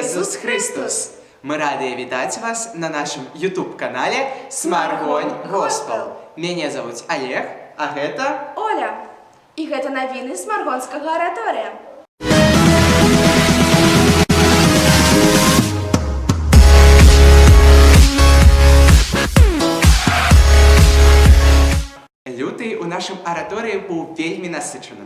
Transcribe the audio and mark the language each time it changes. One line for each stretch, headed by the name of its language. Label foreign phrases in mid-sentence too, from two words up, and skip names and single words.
Russian: Иисус Христос! Мы рады вітаць вас на нашем YouTube-канале Смаргонь Госпел. Меня зовут Олег, а гэта Оля.
Belarusian: І гэта навіны Смаргонскага араторыя. Люты у нашым араторыі быў вельмі насычаным.